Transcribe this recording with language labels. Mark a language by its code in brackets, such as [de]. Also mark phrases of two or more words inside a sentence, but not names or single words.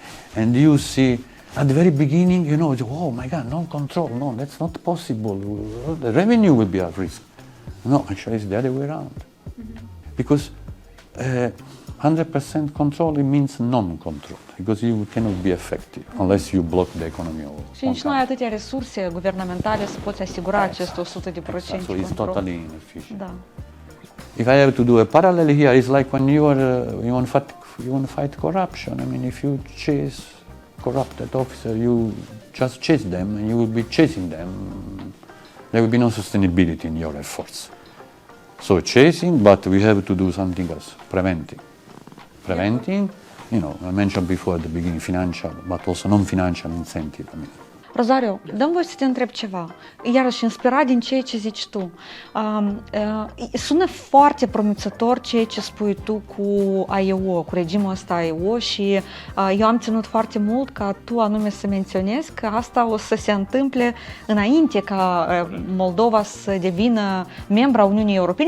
[en] And you see, at the very beginning, you know, oh my God, no control. No, that's not possible. The revenue will be at risk. No, actually, it's the other way around. Because 100% control, it means non-control, because you cannot be effective unless you block the economy of [ro] Și nici nu ai atâtea resurse guvernamentale să poți asigura acest 100% control. [en] So it's totally inefficient. [ro] Da. [en] If I have to do a parallel here, it's like when you want to fight corruption. I mean, if you chase corrupted officer, you just chase them, and you will be chasing them. There will be no sustainability in your efforts. So chasing, but we have to do something else, preventing. Preventing, you know, I mentioned before at the beginning financial, but also non-financial incentive. I mean. [ro] Rosario, dăm voi să te întreb ceva, iarăși inspirat din ceea ce zici tu. Sună foarte promițător ceea ce spui tu cu AEO, cu regimul ăsta AEO și eu am ținut foarte mult ca tu anume să menționezi că asta o să se întâmple înainte ca Moldova să devină membra Uniunii Europene.